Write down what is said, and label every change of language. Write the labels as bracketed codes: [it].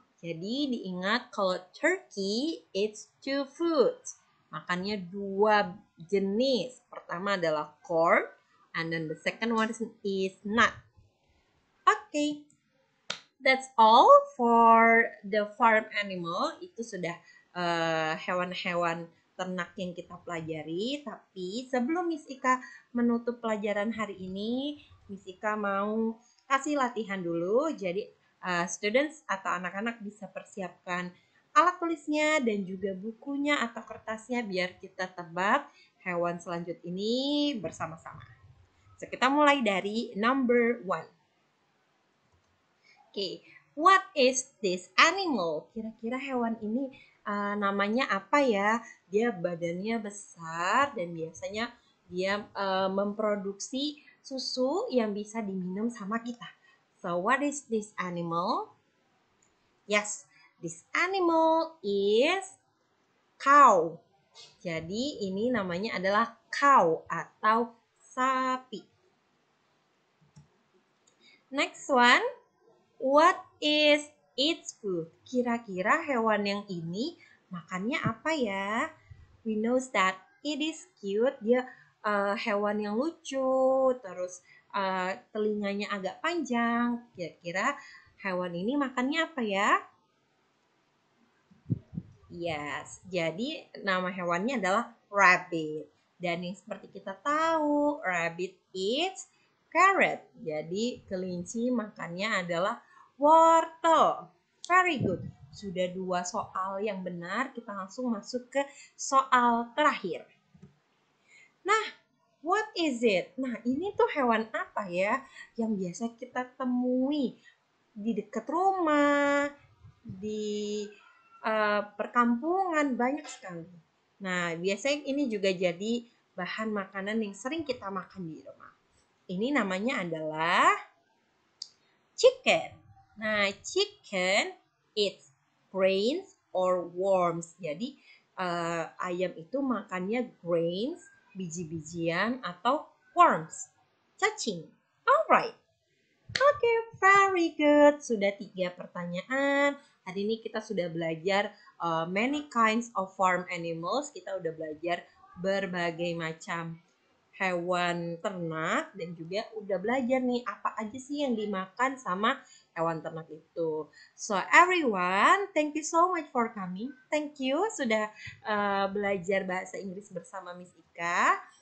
[id] Jadi, diingat kalau [en] turkey eats two foods. [id] Makannya dua jenis. Pertama adalah [en] corn, and then the second one is nut. Okay, that's all for the farm animal. [id] Itu sudah hewan-hewan ternak yang kita pelajari. Tapi sebelum Miss Ika menutup pelajaran hari ini, Miss Ika mau kasih latihan dulu. Jadi students atau anak-anak bisa persiapkan alat tulisnya dan juga bukunya atau kertasnya biar kita tebak hewan selanjut ini bersama-sama. So, kita mulai dari number 1. Oke, [en] what is this animal? [id] Kira-kira hewan ini namanya apa ya? Dia badannya besar dan biasanya dia memproduksi susu yang bisa diminum sama kita. [en] So, what is this animal? Yes, this animal is cow. [id] Jadi, ini namanya adalah cow atau sapi. [en] Next one, what is its food? [id] Kira-kira hewan yang ini makannya apa ya? [en] We know that it is cute. [id] Dia hewan yang lucu, terus telinganya agak panjang. Kira-kira hewan ini makannya apa ya? Yes, jadi nama hewannya adalah rabbit. Dan yang seperti kita tahu, [en] rabbit eats carrot. [id] Jadi kelinci makannya adalah wortel. [en] Very good. [id] Sudah dua soal yang benar, kita langsung masuk ke soal terakhir. Nah, [en] what is it? [id] Nah, ini tuh hewan apa ya yang biasa kita temui di dekat rumah, di perkampungan banyak sekali. Nah, biasanya ini juga jadi bahan makanan yang sering kita makan di rumah. Ini namanya adalah chicken. [en] Nah, chicken eats grains or worms. [id] Jadi ayam itu makannya grains, biji-bijian atau worms, cacing. Alright. Oke, [en] very good. [id] Sudah 3 pertanyaan. Hari ini kita sudah belajar [en] many kinds of farm animals. [id] Kita udah belajar berbagai macam hewan ternak dan juga udah belajar nih apa aja sih yang dimakan sama hewan ternak itu. [en] So everyone, thank you so much for coming. Thank you [id] sudah belajar bahasa Inggris bersama Miss Ika.